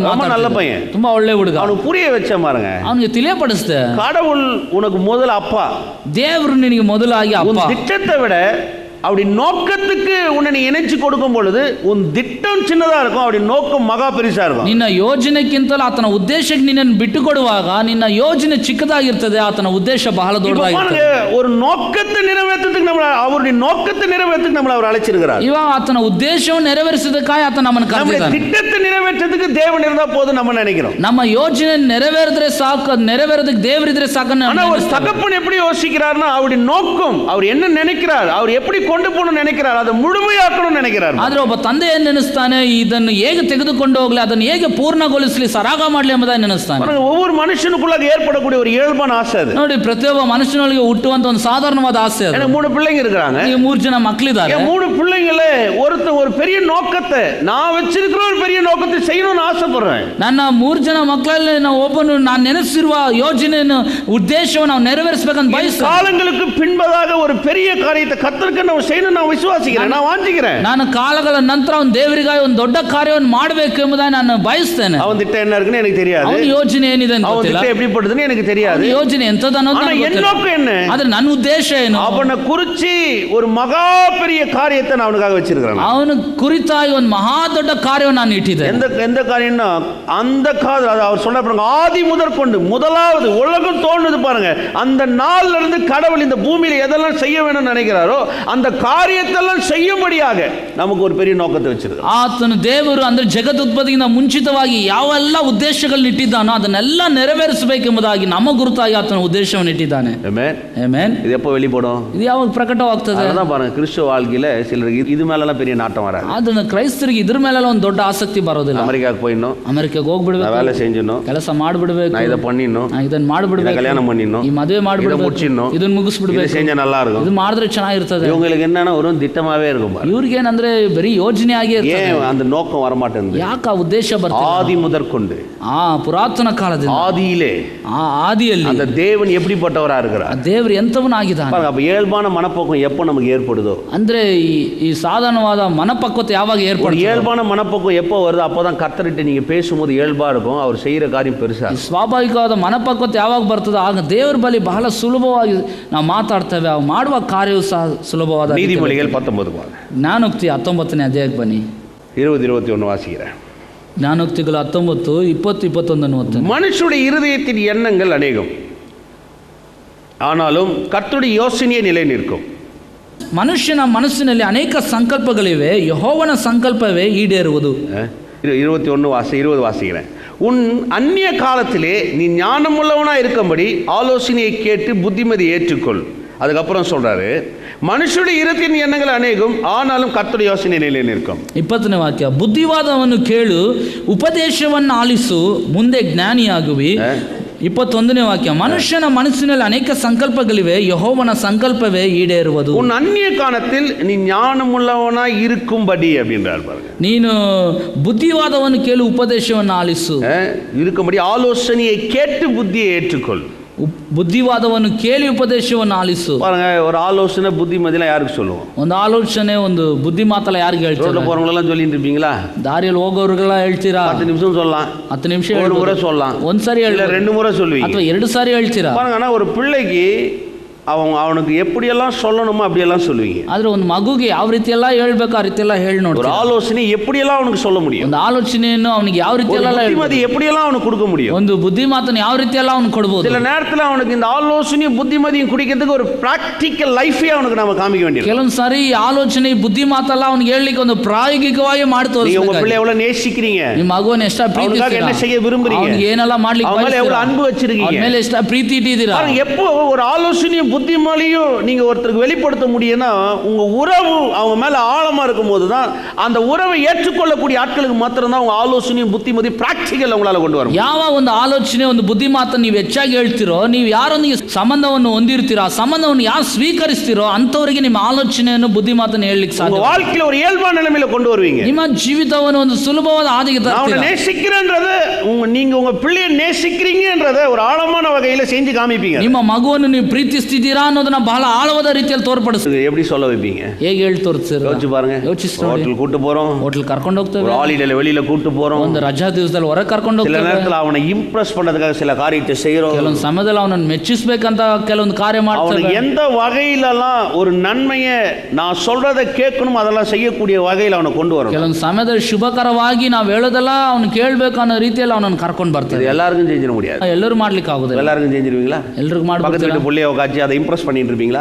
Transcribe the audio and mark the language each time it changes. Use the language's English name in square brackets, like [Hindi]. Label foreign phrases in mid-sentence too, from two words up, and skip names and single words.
[Tamil] நல்ல [Kannada] ಮಾತಾಡ್ತಿದ್ದ. [Tamil] பையன், [Kannada] ತುಂಬಾ ಒಳ್ಳೆ ಹುಡುಗ. [Tamil] அவனுக்கு புரிய வச்ச பாருங்க, [Kannada] ಅವನಿಗೆ ತಿಳಿಯಪಡಿಸಿದೆ, [Tamil] கடவுள் உனக்கு முதல் அப்பா, [Kannada] ದೇವರು ನಿನಗೆ ಮೊದಲಾಗಿ [Tamil] உன் [Kannada] ಅಪ್ಪ. [Tamil] திட்டத்தை விட அப்படி நோக்கத்துக்கு உன்னை நீ இணைச்சு கொடுக்கும் பொழுது உன் திட்டம் சின்னதா இருக்கும், அப்படி நோக்கம் மகா பெருசா இருக்கும். [Kannada] ನಿನ್ನ ಯೋಜನೆಗಿಂತಲೂ ಆತನ ಉದ್ದೇಶಕ್ಕೆ ನಿನ್ನನ್ನು ಬಿಟ್ಟು ಕೊಡುವಾಗ ನಿನ್ನ ಯೋಜನೆ ಚಿಕ್ಕದಾಗಿರ್ತದೆ, ಆತನ ಉದ್ದೇಶ ಬಹಳ ದೊಡ್ಡದಾಗಿರ್ತದೆ. [Tamil] ஒரு நோக்கத்தை நிறைவேற்றத்துக்கு நம்மள அவருடைய நோக்கத்தை நிறைவேற்றத்துக்கு நம்மள அவர் அழைச்சிருக்கிறார். [Kannada] ಇವಾಗ ಆತನ ಉದ್ದೇಶವನ್ನು ನೆರವೇರಿಸೋದಕ್ಕಾಗಿ ಆತ ನಮ್ಮನ್ನು ಕರೆದಿದ್ದಾನೆ. [Tamil] திட்டத்தை நிறைவேற்றத்துக்கு தேவன் இருந்தா போதும் நம்ம நினைக்கிறோம். [Kannada] ನಮ್ಮ ಯೋಜನೆ ನೆರವೇರಿದ್ರೆ ಸಾಕು, ನೆರವೇರೋದಕ್ಕೆ ದೇವರಿದ್ರೆ ಸಾಕು. [Tamil] ஆனா ஒரு தகப்பன் எப்படி யோசிக்கிறார்னா, அவருடைய நோக்கம், அவர் என்ன நினைக்கிறார், அவர் எப்படி கொண்டு போகணும்னு நினைக்கிறார், அதை முழுமையாக்கணும்னு நினைக்கிறார். [Kannada] ಆದ್ರೆ ಒಬ್ಬ ತಂದೆ ಏನ್ ನೆನೆಸ್ತಾನೆ, ಇದನ್ನು ಹೇಗೆ ತೆಗೆದುಕೊಂಡು ಹೋಗ್ಲಿ, ಅದನ್ನು ಹೇಗೆ ಪೂರ್ಣಗೊಳಿಸಲಿ, ಸರಾಗ ಮಾಡ್ಲಿ ಎಂಬುದಾಗಿ ನೆನೆಸ್ತಾನೆ. [Tamil] ஒவ்வொரு மனுஷனுக்குள்ள ஏற்படக்கூடிய ஒரு இயல்பான ஆசை அது. [Kannada] ನೋಡಿ, ಪ್ರತಿಯೊಬ್ಬ ಮನುಷ್ಯನೊಳಗೆ ಹುಟ್ಟುವಂತ ಒಂದು ಸಾಧಾರಣವಾದ ಆಸೆ ಅದು. [Tamil] எனக்கு 3 பிள்ளைங்க இருக்காங்க. [Kannada] ಈಗ 3 ಜನ ಮಕ್ಕಳಿದ್ದಾರೆ. [Tamil] 3 பிள்ளைங்கள ஒரு பெரிய நோக்கத்தை, நான் வச்சிருக்கிற ஒரு பெரிய நோக்கத்தை செய்யணும்னு ஆசைப்படுறேன். [Kannada] ನನ್ನ 3 ಜನ ಮಕ್ಕಳಲ್ಲಿ ನಾವು ಒಬ್ಬನು ನಾನು ನೆನೆಸಿರುವ ಯೋಜನೆಯನ್ನು ಉದ್ದೇಶವನ್ನು ನಾವು ನೆರವೇರಿಸಬೇಕಂತ ಬಯಸ್ತೀನಿ. [Tamil] காலங்களுக்கு பின்பதாக ஒரு பெரிய காரியத்தை கர்த்தருக்கு ನಾವು செய்யணும் நான் விசுவாசிக்கிறேன், நான் வாஞ்சிக்கிறேன். [Kannada] ನಾನು ಕಾಲಗಳ ನಂತರ ಒಂದು ದೇವರಿಗಾಗಿ ಒಂದು ದೊಡ್ಡ ಕಾರ್ಯವನ್ನು ಮಾಡಬೇಕು ಎಂಬುದಾಗಿ ನಾನು ಬಯಸ್ತೇನೆ. [Tamil] ಅವನ திட்டம் என்ன இருக்குன்னு எனக்கு தெரியாது, [Kannada] ಅವನ ಯೋಜನೆ ಏನಿದೆ ಅಂತ ಅವನ ಗೊತ್ತಿಲ್ಲ, திட்டம் எப்படி ಪಡುதுன்னு எனக்கு தெரியாது, ಯೋಜನೆ ಎಂತದ ಅನ್ನೋದು ನನಗೆ ಗೊತ್ತಿಲ್ಲ. [Tamil] நோக்கம் என்ன, [Kannada] ಆದ್ರೆ ನನ್ನ ಉದ್ದೇಶ ಏನು, [Tamil] அவனை குறிச்சி ஒரு மகா பெரிய காரியத்தை நான் அவனுக்காக வச்சிருக்கிறேன். [Kannada] ಅವನ ಕುರಿತಾಗಿ ಒಂದು ಮಹಾ ದೊಡ್ಡ ಕಾರ್ಯವನ್ನು ನಾನು ಇಟ್ಟಿದ್ದೇನೆ. [Tamil] எந்த காரியம்னா அந்த காலம் அவர் சொன்ன பாருங்க, ஆதி முதற்கொண்டு முதலாவது உலகம் தோன்றுது பாருங்க, அந்த நாள்ல இருந்து கடவுள் இந்த பூமியில எதெல்லாம் செய்ய வேணும்னு நினைக்கிறாரோ அந்த காரியத்தெல்லாம் செய்யும்படியாக நமக்கு ஒரு பெரிய நோக்கத்தை வச்சிருக்கார். [Kannada] ಆತನು ದೇವರು ಅಂದ್ರೆ ಜಗದುತ್ಪತ್ತಿಗಿಂತ ಮುಂಚಿತವಾಗಿ ಯಾವೆಲ್ಲ ಉದ್ದೇಶಗಳನ್ನು ಇಟ್ಟಿದ್ದಾನೋ ಅದನ್ನೆಲ್ಲ ನೆರವೇರಿಸಬೇಕೆಂಬುದಾಗಿ ನಮ್ಮ ಗುರುತಾಗಿ ಆತನ ಉದ್ದೇಶವನ್ನು ಇಟ್ಟಿದ್ದಾನೆ. ಆಮೆನ್ ಆಮೆನ್. [Tamil] இது எப்போ வெளிப்படும், [Kannada] ಇದು ಯಾವಾಗ ಪ್ರಕಟವಾಗ್ತದೆ? [Tamil] அதான் பாருங்க, கிறிஸ்துவ வாழ்க்கையில சிலருக்கு இது மேலலாம் பெரிய நாட்டம் வராது. [Kannada] ಅದನ್ನ ಕ್ರೈಸ್ತರಿಗೆ ಇದ್ರ ಮೇಲೆಲ್ಲ ಒಂದು ದೊಡ್ಡ ಆಸಕ್ತಿ ಬರೋದಿಲ್ಲ. [Tamil] அமெரிக்காவுக்கு போயிடணும், [Kannada] ಅಮೆರಿಕಾಗೆ ಹೋಗ್ಬಿಡ್ಬೇಕು, [Tamil] வேலை செஞ்சிடணும், [Kannada] ಕೆಲಸ ಮಾಡ್ಬಿಡ್ಬೇಕು, [Tamil] நான் இதை பண்ணிடணும், [Kannada] ಇದನ್ನ ಮಾಡ್ಬಿಡ್ಬೇಕು, [Tamil] கல்யாணம் பண்ணிடணும், [Kannada] ಈ ಮದುವೆ ಮಾಡ್ಬಿಡ್ಬೇಕು, [Tamil] முடிச்சிடணும், [Kannada] ಇದನ್ನ ಮುಗಿಸ್ಬಿಡ್ಬೇಕು, [Tamil] இது செஞ்சா நல்லா இருக்கும், [Kannada] ಇದು ಮಾಡಿದ್ರೆ ಚೆನ್ನಾಗಿರ್ತದೆ. [Tamil] இவங்களுக்கு என்னன்னா ஒரு திட்டமாவே இருக்கும். [Kannada] ಇವ್ರಿಗೇನಂದ್ರೆ ಬರೀ ಯೋಜನೆ ಆಗೇ ಇರ್ತದೆ. [Tamil] ஏன் அந்த நோக்கம் வர மாட்டேங்குது? [Kannada] ಯಾಕೆ ಆ ಉದ್ದೇಶ ಬರ್ತದೆ? [Tamil] ஆதி முதற்கொண்டு, [Kannada] ಪುರಾತನ ಕಾಲದಿಂದ, [Tamil] ஆதியிலே, [Kannada] ಆದಿಯಲ್ಲಿ [Tamil] அந்த தேவன் எப்படிப்பட்டவரா இருக்கிறார், [Kannada] ದೇವರು ಎಂತವನಾಗಿದ್ದಾನೆ. [Tamil] அப்ப இயல்பான மனப்போக்கம் எப்போ நமக்கு ஏற்படுதோ, [Kannada] ಅಂದ್ರೆ ಈ ಸಾಧಾರಣವಾದ ಮನಪಕ್ವತೆ ಯಾವಾಗ ಏರ್ಪಡುತ್ತೆ? [Tamil] இயல்பான மனப்போக்கம் எப்போ வருதோ அப்போதான் கர்த்தர்கிட்ட நீங்க பேசும்போது இயல்பா இருக்கும், அவர் செய்யற காரியம் பெருசா. [Kannada] ಸ್ವಾಭಾವಿಕವಾದ ಮನಪಕ್ವತೆ ಯಾವಾಗ ಬರ್ತದೆ ಆಗ ದೇವರ ಬಳಿ ಬಹಳ ಸುಲಭವಾಗಿ ನಾವು ಮಾತಾಡ್ತೇವೆ, ಮಾಡುವ ಕಾರ್ಯವೂ ಸಹ ಸುಲಭವಾದ. [Tamil] நீதிமொழிகள் 19 [Kannada] ಜ್ಞಾನೋಕ್ತಿ 19ನೇ ಅಧ್ಯಾಯಕ್ಕೆ ಬನ್ನಿ. [Tamil] 20-21 வாசிக்கிறேன். [Kannada] ಜ್ಞಾನೋಕ್ತಿಗಳು 19, 20, 21. [Tamil] மனுஷனுடைய இருதயத்தின் எண்ணங்கள் அநேகம், ஆனாலும் கர்த்தருடைய யோசனையே நிலை நிற்கும். [Kannada] ಮನುಷ್ಯನ ಮನಸ್ಸಿನಲ್ಲಿ ಅನೇಕ ಸಂಕಲ್ಪಗಳಿವೆ, ಯೆಹೋವನ ಸಂಕಲ್ಪವೇ ಈಡೇರುವುದು. [Tamil] 20 வாசிக்கிறேன். உன் அந்நிய காலத்திலே நீ ஞானமுள்ளவனா இருக்கும்படி ஆலோசனையை கேட்டு புத்திமதி ஏற்றுக்கொள். அதுக்கப்புறம் சொல்றாரு, மனுஷர இருதயத்தின எண்ணங்கள் அநேகம் ஆனாலும் கர்த்தன யோசனை நிலை நிற்கும். [Kannada] 20ನೇ ವಾಕ್ಯ, ಬುದ್ಧಿವಾದವನ್ನು ಕೇಳು, ಉಪದೇಶವನ್ನು ಆಲಿಸು, ಮುಂದೆ ಜ್ಞಾನಿಯಾಗುವಿ. 21ನೇ ವಾಕ್ಯ, ಮನುಷ್ಯನ ಮನಸ್ಸಿನಲ್ಲಿ ಅನೇಕ ಸಂಕಲ್ಪಗಳಿವೆ, ಯೆಹೋವನ ಸಂಕಲ್ಪವೇ ಈಡೇರುವುದು. [Tamil] உன் அந்நிய காலத்தில் நீ ஞானமுள்ளவனாய் இருக்கும்படி அப்படின்றார் பாருங்க. [Kannada] ನೀನು ಬುದ್ಧಿವಾದವನ್ನು ಕೇಳು, ಉಪದೇಶವನ್ನು ಆಲಿಸು, [Tamil] இருக்கும்படி ஆலோசனையை கேட்டு புத்தியை ஏற்றுக்கொள். [Kannada] ಬುದ್ಧಿವಾದವನ್ನು ಕೇಳಿ ಉಪದೇಶವನ್ನು ಆಲಿಸು. [Tamil] பாருங்க, ஒரு ஆலோசனை புத்திமதிலாம் யாருக்கு சொல்லுவோம்? [Kannada] ಒಂದು ಆಲೋಚನೆ, ಒಂದು ಬುದ್ಧಿ ಮಾತಲ್ಲ ಯಾರಿಗೆ ಹೇಳ್ತೀರಾ? [Tamil] ரோட்ல போறவங்களெல்லாம் சொல்லிட்டு இருப்பீங்களா? [Kannada] ದಾರಿಯಲ್ಲಿ ಹೋಗೋರಿಗೆಲ್ಲ ಹೇಳ್ತೀರಾ? [Tamil] 10 நிமிஷம் சொல்லலாம், 10 நிமிஷம், ஒரு முறை சொல்லலாம், [Kannada] ಒಂದ್ಸರಿ ಹೇಳಿ, [Tamil] 2 முறை சொல்லுவீங்க, [Kannada] ಅಥವಾ 2 ಸಾರಿ ಹೇಳ್ತೀರಾ. [Tamil] பாருங்க, ஆனா ஒரு பிள்ளைக்கு அவனுக்கு எப்படியெல்லாம் சொல்லணுமோ அப்படியெல்லாம் சொல்லுவீங்க. [Kannada] ಆದ್ರೆ ಒಂದು ಮಗುಗೆ ಯಾವ ರೀತಿ ಎಲ್ಲ ಹೇಳ್ಬೇಕು ಆ ರೀತಿ ಎಲ್ಲ ಹೇಳಿ ನೋಡಿ. [Tamil] ஒரு ஆலோசனை எப்படியெல்லாம் அவனுக்கு சொல்ல முடியும், [Kannada] ಒಂದು ಆಲೋಚನೆಯನ್ನು ಅವನಿಗೆ ಯಾವ ರೀತಿ ಎಲ್ಲ [Tamil] புத்திமதி எப்படியெல்லாம் அவனுக்கு கொடுக்க முடியும், [Kannada] ಒಂದು ಬುದ್ಧಿ ಮಾತನ್ನು ಯಾವ ರೀತಿ ಎಲ್ಲ ಅವನು ಕೊಡಬಹುದು. [Tamil] சில நேரத்துல அவனுக்கு இந்த ஆலோசனையும் புத்திமதியும் குடிக்கிறதுக்கு ஒரு [English] practical life [Tamil] அவனுக்கு நாம காமிக்க வேண்டியது. [Kannada] ಕೆಲವೊಂದು ಸಾರಿ ಆಲೋಚನೆ ಬುದ್ಧಿ ಮಾತಲ್ಲ ಅವನಿಗೆ ಹೇಳಲಿಕ್ಕೆ ಒಂದು ಪ್ರಾಯೋಗಿಕವಾಗಿ ಮಾಡಿ ತೋರಿಸಬೇಕು. [Tamil] நீங்க உங்க பிள்ளை எவ்வளவு நேசிக்கிறீங்க, [Kannada] ನಿಮ್ಮ ಮಗುವನ್ನು ಎಷ್ಟು ಪ್ರೀತಿಸ್ತೀರಾ, [Tamil] என்ன செய்ய விரும்புறீங்க, [Kannada] ಅವನಿಗೆ ಏನೆಲ್ಲ ಮಾಡ್ಲಿಕ್ಕೆ ಬಯಸ್ತೀರಾ, [Tamil] எவ்வளவு அன்பு வச்சிருக்கீங்க, [Kannada] ಅವನ ಮೇಲೆ ಎಷ್ಟು ಪ್ರೀತಿ ಇಟ್ಟಿದ್ದೀರಾ. [Tamil] பாருங்க, எப்போ ஒரு ஆலோசனையும் புத்திமதியும் நீங்க ஒருத்தருக்கு வெளிப்படுத்த முடியும்னா உங்க உறவு அவங்க மேல ஆழமா இருக்கும்போது தான் அந்த உறவை ஏற்றுக்கொள்ளக்கூடிய ஆட்களுக்கு மாத்திரம் தான் உங்க ஆலோசனையும் புத்திமதி பிராக்டிகல் உங்களால கொண்டு வரும். [Kannada] ಯಾವ ಒಂದು ಆಲೋಚನೆ ಒಂದು ಬುದ್ಧಿ ಮಾತನ್ನು ನೀವು ಹೆಚ್ಚಾಗಿ ಹೇಳ್ತಿರೋ, ನೀವು ಯಾರೊಂದಿಗೆ ಸಂಬಂಧವನ್ನು ಹೊಂದಿರ್ತೀರೋ, ಆ ಸಂಬಂಧವನ್ನು ಯಾರು ಸ್ವೀಕರಿಸ್ತಿರೋ ಅಂತವರಿಗೆ ನಿಮ್ಮ ಆಲೋಚನೆಯನ್ನು ಬುದ್ಧಿ ಮಾತನ್ನು ಹೇಳಲಿಕ್ಕೆ ಸಾಧ್ಯ. [Tamil] உங்க வாழ்க்கையில ஒரு இயல்பான நிலைமையில கொண்டு வருவீங்க. [Kannada] ನಿಮ್ಮ ಜೀವಿತವನ್ನು ಒಂದು ಸುಲಭವಾದ ಹಾದಿಗೆ ತರ್ತೀರಾ. [Tamil] நேசிக்கிறேன்றது நீங்க உங்க பிள்ளையை நேசிக்கிறீங்கன்றத ஒரு ஆழமான வகையில செஞ்சு காமிப்பீங்க. [Kannada] ನಿಮ್ಮ ಮಗುವನ್ನು ನೀವು ಪ್ರೀತಿಸ್ತಿದ್ದೀರಾ ಅನ್ನೋದನ್ನ ಬಹಳ ಆಳವಾದ ರೀತಿಯಲ್ಲಿ ತೋರ್ಪಡಿಸ್ತೀರಿ. [Tamil] எப்படி சொல்ல வைப்பீங்க? [Kannada] ಹೇಗೆ ಹೇಳಿ ತೋರಿಸ್ತೀರಾ? [Tamil] யோசிச்சு பாருங்க. ஹோட்டல் கூட்டி போறோம், [Kannada] ಹೋಟೆಲ್ ಕರ್ಕೊಂಡು ಹೋಗ್ತೇವೆ, [Tamil] ஹாலிடேல வெளியில கூட்டி போறோம், [Kannada] ಒಂದು ರಜಾ ದಿವಸದಲ್ಲಿ ಹೊರಗೆ ಕರ್ಕೊಂಡು [Tamil] சில [Kannada] ಹೋಗ್ತೇವೆ, [Tamil] நேரத்துல அவனை இம்ப்ரெஸ் பண்றதுக்காக சில காரியத்தை செய்றோம், [Kannada] ಕೆಲವೊಂದು ಸಮಯದಲ್ಲಿ ಅವನನ್ನು ಮೆಚ್ಚಿಸಬೇಕಂತ ಕೆಲವೊಂದು ಕಾರ್ಯ ಮಾಡ್ತೇವೆ. [Tamil] அவனுக்கு எந்த வகையிலலாம் ஒரு நன்மையை நான் சொல்றதை கேட்கணும் அதெல்லாம் செய்யக்கூடிய வகையில் அவனை கொண்டு வரும். [Kannada] ಕೆಲವೊಂದು ಸಮಯದಲ್ಲಿ ಶುಭಕರವಾಗಿ ನಾವು ಹೇಳೋದೆಲ್ಲ ಅವನು ಕೇಳಬೇಕು ಅನ್ನೋ ರೀತಿಯಲ್ಲಿ ಅವನನ್ನು ಕರ್ಕೊಂಡು ಬರ್ತೇವೆ. [Tamil] எல்லாருக்கும் செஞ்சிட முடியாது, [Kannada] ಎಲ್ಲರೂ ಮಾಡ್ಲಿಕ್ಕೆ ಆಗುದಿಲ್ಲ. [Tamil] எல்லாருக்கும் செஞ்சிருவீங்களா? [Kannada] ಎಲ್ರಿಗೂ [Tamil] பக்கத்து [Kannada] ಮಾಡ್ಬೇಕು. [Tamil] வீட்டு புள்ளைய உட்காச்சி அதை இம்ப்ரெஸ் பண்ணிட்டு இருப்பீங்களா?